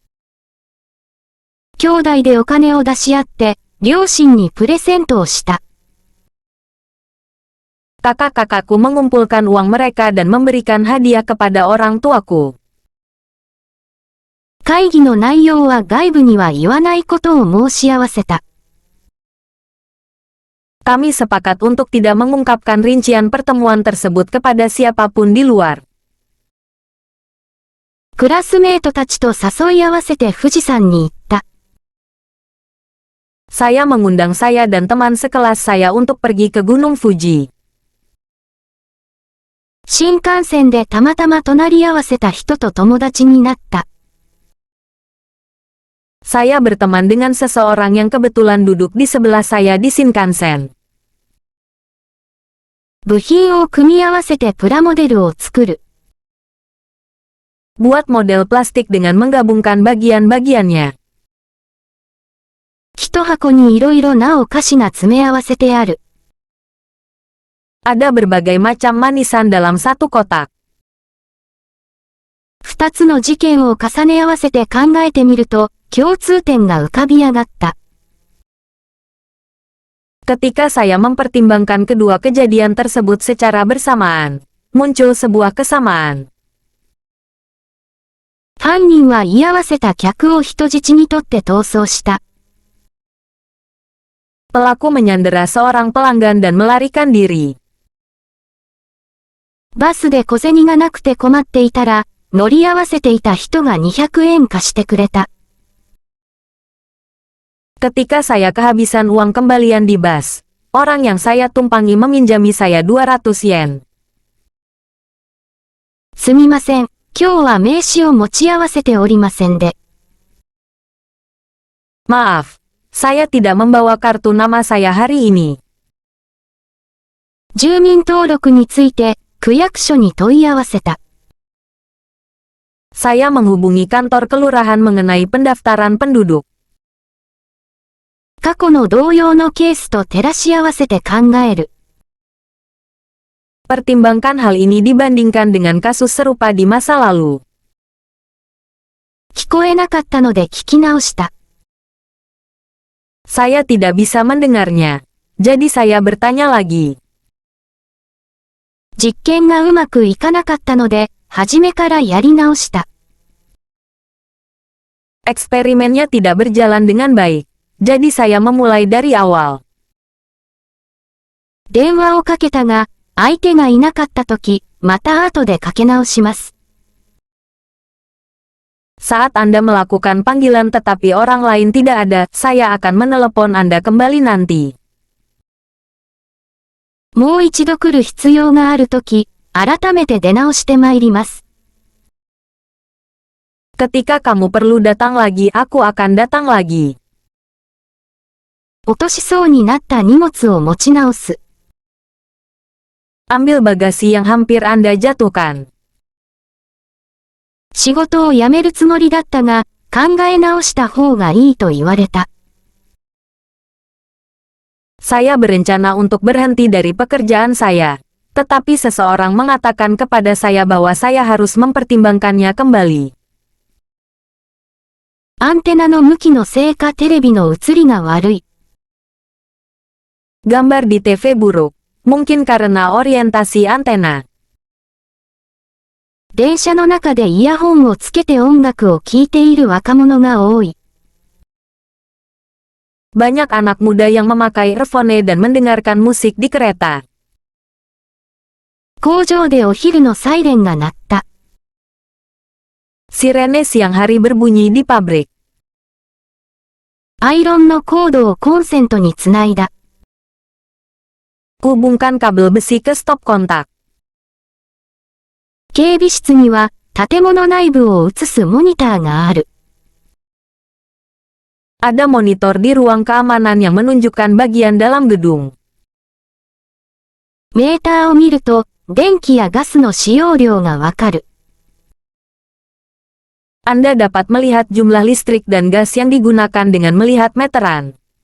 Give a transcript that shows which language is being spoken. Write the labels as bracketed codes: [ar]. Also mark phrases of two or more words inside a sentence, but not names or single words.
[ja] 兄弟でお金を出し合って、両親にプレゼントをした。 [id] Kakak-kakakku mengumpulkan uang mereka dan memberikan hadiah kepada orang tuaku. [ja] 会議の内容は外部には言わないことを申し合わせた。 [id] Kami sepakat untuk tidak mengungkapkan rincian pertemuan tersebut kepada siapapun di luar. [ja] クラスメートたちと誘い合わせて富士山に行った。 [id] Saya mengundang saya dan teman sekelas saya untuk pergi ke Gunung Fuji. [ja] 新幹線でたまたま隣り合わせた人と友達になった。 [id] Saya berteman dengan seseorang yang kebetulan duduk di sebelah saya di Shinkansen. [ja] 部品を組み合わせてプラモデルを作る。 [id] Buat model plastik dengan menggabungkan bagian-bagiannya. [ja] 一箱にいろいろなお菓子が詰め合わせてある。 [id] Ada berbagai macam manisan dalam satu kotak. [ja] 二つの事件を重ね合わせて考えてみると、共通点が浮かび上がった。 [id] Ketika saya mempertimbangkan kedua kejadian tersebut secara bersamaan, muncul sebuah kesamaan. [ja] 犯人は居合わせた客を人質にとって逃走した。 [id] Pelaku menyandera seorang pelanggan dan melarikan diri. [ja] バスで小銭がなくて困っていたら、乗り合わせていた人が200円貸してくれた。 [id] Ketika saya kehabisan uang kembalian di bus, orang yang saya tumpangi meminjami saya 200 yen. [ja] すみません、今日は名刺を持ち合わせておりませんで。 [id] Maaf, saya tidak membawa kartu nama saya hari ini. [ja] 住民登録について、区役所に問い合わせた。 [id] Saya menghubungi kantor kelurahan mengenai pendaftaran penduduk. [ja] 過去の同様のケースと照らし合わせて考える。 [id] Pertimbangkan hal ini dibandingkan dengan kasus serupa di masa lalu. [ja] 聞こえなかったので聞き直した。 [id] Saya tidak bisa mendengarnya. Jadi saya bertanya lagi. [ja] 実験がうまくいかなかったので、初めからやり直した。 [id] Eksperimennya tidak berjalan dengan baik. Jadi saya memulai dari awal. [ja] 電話をかけたが、相手がいなかったとき、また後でかけ直します。 [id] Saat Anda melakukan panggilan tetapi orang lain tidak ada, saya akan menelepon Anda kembali nanti. [ja] もう一度来る必要があるとき、改めて出直してまいります。 [id] Ketika kamu perlu datang lagi, aku akan datang lagi. [ja] 落としそうになった荷物を持ち直す。 [id] Ambil bagasi yang hampir Anda jatuhkan. [ja] 仕事を辞めるつもりだったが、考え直した方がいいと言われた。 [id] Saya berencana untuk berhenti dari pekerjaan saya. Tetapi seseorang mengatakan kepada saya bahwa saya harus mempertimbangkannya kembali. [ja] アンテナの向きのせいかテレビの映りが悪い。 [id] Gambar di TV buruk. Mungkin karena orientasi antena. [ja] 電車の中でイヤホンをつけて音楽を聴いている若者が多い。 [id] Banyak anak muda yang memakai earphone dan mendengarkan musik di kereta. [ja] 工場でお昼のサイレンが鳴った。 [id] Sirene siang hari berbunyi di pabrik. [ja] アイロンのコードをコンセントにつないだ。 [id] Hubungkan kabel besi ke stop kontak. [ja] 警備室には建物内部を映すモニターがある。 [id] Ada monitor di ruang keamanan yang menunjukkan bagian dalam gedung. [ja] メーターを見ると、電気やガスの使用量がわかる。 [id] Anda dapat melihat jumlah listrik dan gas yang digunakan dengan melihat meteran.